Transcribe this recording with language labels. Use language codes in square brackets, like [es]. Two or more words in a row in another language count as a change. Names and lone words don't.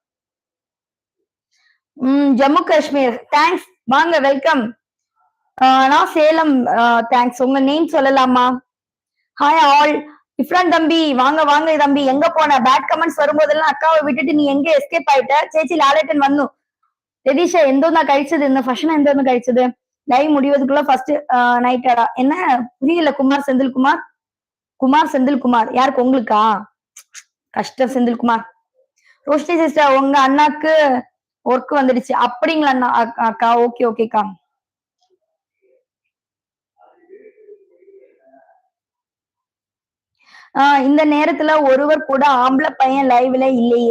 [ta] ஜம்மு காஷ்மீர் தேங்க்ஸ். வாங்க வெல்கம். நான் சேலம். தேங்க்ஸ். உங்க நேம் சொல்லலாமா? [en] hi all. [ta] இஃப்ரான் தம்பி வாங்க வாங்க தம்பி. எங்க போன? [en] bad comments [ta] வரும்போதெல்லாம் அக்காவை விட்டுட்டு நீ எங்க எஸ்கேப் ஆயிட்ட? [ml] ചേച്ചി ലാലേട്ടൻ വന്നു. രതീഷ എന്തോന്നാ കഴിച്ചത് ഇന്ന്? ഭക്ഷണം എന്തോന്ന് കഴിച്ചത്? ലൈവ് முடிவதுக்குள்ள [en] first night? [ta] என்ன புரியல? குமார் செந்தில்குமார். குமார் செந்தில்குமார் யாருக்கு? உங்களுக்கா? கஷ்டம் செந்தில்குமார். ரோஷினி சிஸ்டர் உங்க அண்ணாக்கு ஒர்க் வந்துடுச்சு அப்படிங்களா? அண்ணா அக்கா [en] okay okay. [ta] இந்த நேரத்துல ஒருவர் கூட ஆம்பளை பையன் லைவ்ல இல்லையே.